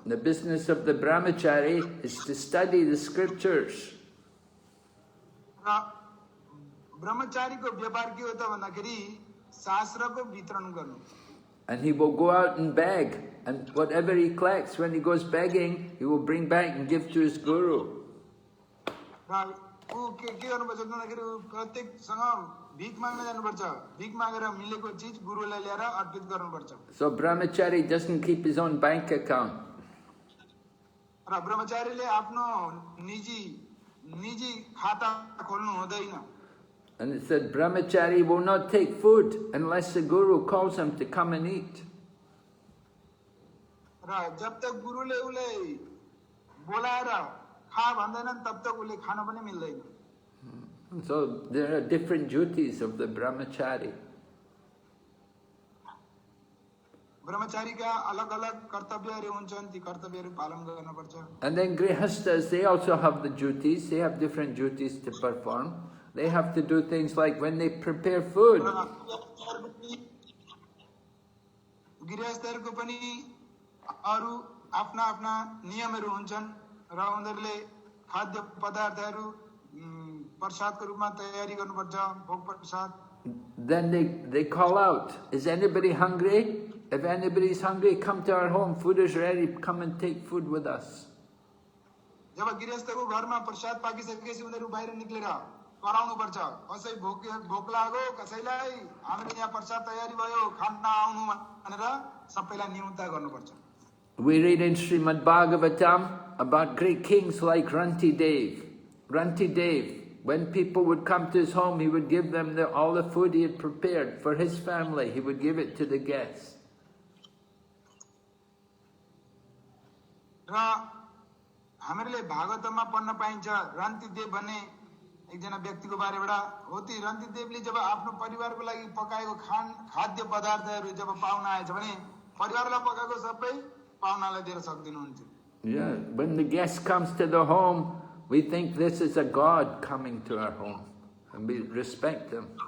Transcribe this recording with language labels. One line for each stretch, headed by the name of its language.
English: The business of the brahmachari is to study the scriptures.
Nepali: र ब्रह्मचारीको व्यापार के हो त भन्दाखेरि शास्त्रको वितरण गर्नु।
English: And he will go out and beg, and whatever he collects when he goes begging, he will bring back and give to his guru.
Nepali: र ऊ के गर्नुपर्छ भन्दाखेरि प्रत्येकसँग भिख माग्न जानुपर्छ। भिख मागेर मिलेको चिज गुरुलाई ल्याएर अर्पित गर्नुपर्छ।
English: So brahmachari doesn't keep his own bank account.
Nepali: र ब्रह्मचारीले आफ्नो निजी खाता खोल्नु हुँदैन।
English: And it said brahmachari will not take food unless the guru calls him to come and eat.
Nepali: र जब तक गुरुले उसलाई बोलाएर खा भन्दैनन् तब तक उसले खान पनि मिल्दैन।
English: So there are different duties of the brahmachari.
Nepali: ब्रह्मचारीका अलग-अलग कर्तव्यहरू हुन्छन्, ती कर्तव्यहरू पालन गर्नुपर्छ।
English: And then grihastas, they also have the duties. They have different duties to perform. They have to do things like when they prepare food.
Nepali: गृहस्थहरूको पनि अरू आफ्ना आफ्ना नियमहरू हुन्छन् र उनीहरूले खाद्य पदार्थहरू प्रसादको रूपमा तयारी गर्नुपर्छ, भोग Prasad.
English: Then they call out, is anybody hungry? If anybody is hungry, come to our home. Food is ready. Come and take food with us.
Nepali: जब गृहस्थको घरमा प्रसाद पाकिसकेपछि उनीहरू बाहिर निक्लेर कराउनु पर्छ, कसै भोक लाग्यो कसैलाई हामीले यहाँ प्रसाद तयारी भयो खान आउनु भनेर सबैलाई निमन्त्रणा गर्नुपर्छ।
English: We read in Srimad Bhagavatam about great kings like Rantidev. Rantidev, when people would come to his home, he would give them all the food he had prepared for his family. He would give it to the guests.
Nepali: र हामीले भागवतमा पढ्न पाइन्छ रन्तिदेव भन्ने एकजना व्यक्तिको बारेबाट हो। ती रन्तिदेवले जब आफ्नो परिवारको लागि पकाएको खाद्य पदार्थहरू जब पाहुना आएछ भने परिवारलाई पकाएको सबै पाहुनालाई दिएर सक्दिनुहुन्थ्यो।
English: Yeah, when the guest comes to the home, we think this is a god coming to our home, and we respect them.